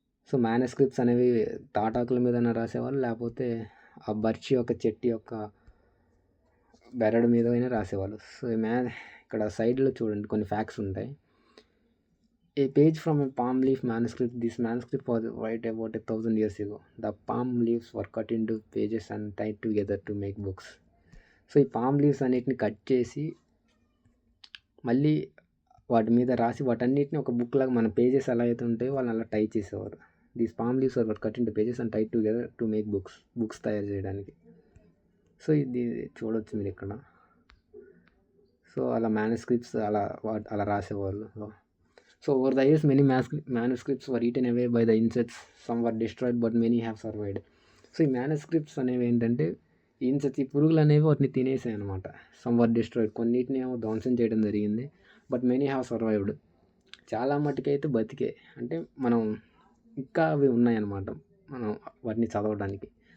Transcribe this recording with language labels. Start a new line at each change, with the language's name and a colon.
Telugu: So manuscripts అనేవి తాటాకుల మీదైనా రాసేవాళ్ళు, లేకపోతే ఆ బర్చ్ యొక్క చెట్టు యొక్క బెరడు మీద అయినా రాసేవాళ్ళు. సో ఇక్కడ సైడ్లో చూడండి కొన్ని ఫ్యాక్ట్స్ ఉంటాయి.
English: A page from a palm leaf manuscript. This manuscript was right about 1000 years ago. The palm leaves were cut into pages and tied together to make books.
Telugu: So ఈ పామ్ లీవ్స్ అన్నిటిని cut చేసి మళ్ళీ వాటి మీద రాసి వాటన్నిటిని ఒక బుక్ లాగా మన పేజెస్ ఎలా అయితే ఉంటాయో వాళ్ళని అలా టై చేసేవారు.
English: these palm leaves are cut into pages and tied together to make books
Telugu: తయారు చేయడానికి. సో ఇది చూడవచ్చు మీరు ఇక్కడ. సో అలా మ్యానుస్క్రిప్ట్స్ అలా రాసేవాళ్ళు.
English: So over the years many manuscripts were eaten away by the insects. Some were destroyed but many have survived.
Telugu: So ఈ మ్యానుస్క్రిప్ట్స్ అనేవి ఏంటంటే ఇన్సెక్ట్స్, ఈ పురుగులు అనేవి వాటిని తినేసాయి అనమాట.
English: some were destroyed,
Telugu: కొన్నిటిని ఏమో ధ్వంసం చేయడం జరిగింది.
English: but many have survived,
Telugu: చాలా మట్టుకైతే బతికే, అంటే మనం ఇంకా అవి ఉన్నాయన్నమాట మనం వాటిని చదవడానికి.